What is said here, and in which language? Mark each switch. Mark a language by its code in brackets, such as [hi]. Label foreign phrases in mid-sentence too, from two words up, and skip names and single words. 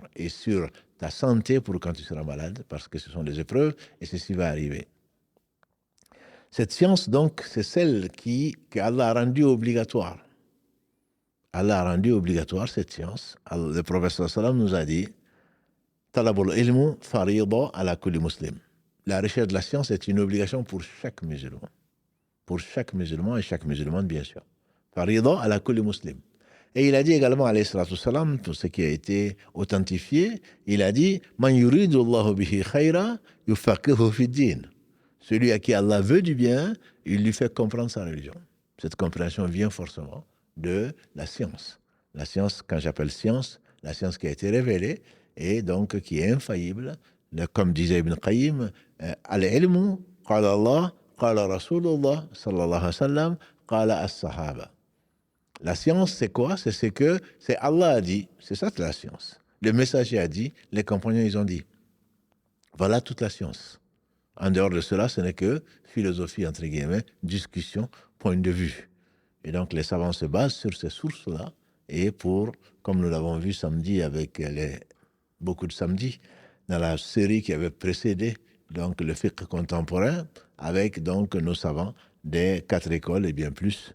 [fr] Et sur ta santé pour quand tu seras malade, parce que ce sont des épreuves et ceci va arriver. Cette science, donc, c'est celle qu'Allah a rendue obligatoire. Allah a rendu obligatoire cette science. Le prophète sallallahu nous a dit [ar] طلب العلم فريضة على كل مسلم. [fr] La recherche de la science est une obligation pour chaque musulman. Pour chaque musulman et chaque musulmane, bien sûr. [ar] فريضة على كل مسلم. [fr] Et il a dit également, [ar] عليه الصلاة السلام, [fr] pour ce qui a été authentifié, il a dit [ar] من يرد الله به خيرا يفقهه في الدين. [fr] Celui à qui Allah veut du bien, il lui fait comprendre sa religion. Cette compréhension vient forcément de la science. La science, quand j'appelle science, la science qui a été révélée et donc qui est infaillible, comme disait Ibn Qayyim, [ar] العلم قال الله قال رسول الله صلى الله عليه وسلم قال الصحابة. [fr] La science, c'est quoi? C'est Allah a dit, c'est ça que la science. Le messager a dit, les compagnons, ils ont dit. Voilà toute la science. En dehors de cela, ce n'est que philosophie, entre guillemets, discussion, point de vue. Et donc, les savants se basent sur ces sources-là. Et comme nous l'avons vu samedi avec beaucoup de samedis, dans la série qui avait précédé donc, le fiqh contemporain, avec donc nos savants des 4 écoles et bien plus.